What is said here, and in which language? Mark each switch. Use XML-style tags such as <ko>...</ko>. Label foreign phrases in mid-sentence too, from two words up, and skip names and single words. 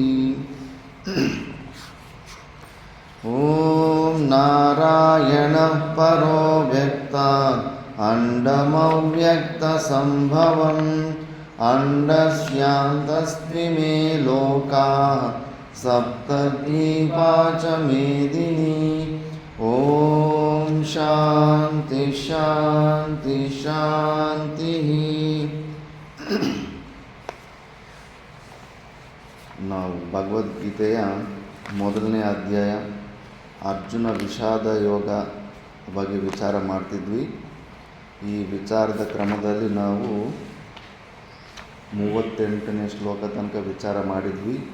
<sa>ॐ नारायणः परो व्यक्तात् अण्डमव्यक्तसम्भवम् अण्डस्यान्तस्त्विमे लोकाः सप्तद्वीपा च मेदिनी। ॐ शान्ति शान्ति शान्तिः।</sa> <kn>ನಾವು ಭಗವದ್ಗೀತೆಯ ಮೊದಲನೇ ಅಧ್ಯಾಯ ಅರ್ಜುನ ವಿಷಾದ ಯೋಗ ಬಗ್ಗೆ ವಿಚಾರ ಮಾಡ್ತಿದ್ವಿ. ಈ ವಿಚಾರದ ಕ್ರಮದಲ್ಲಿ ನಾವು 38ನೇ ಶ್ಲೋಕ ತನಕ ವಿಚಾರ ಮಾಡಿದ್ವಿ.</kn>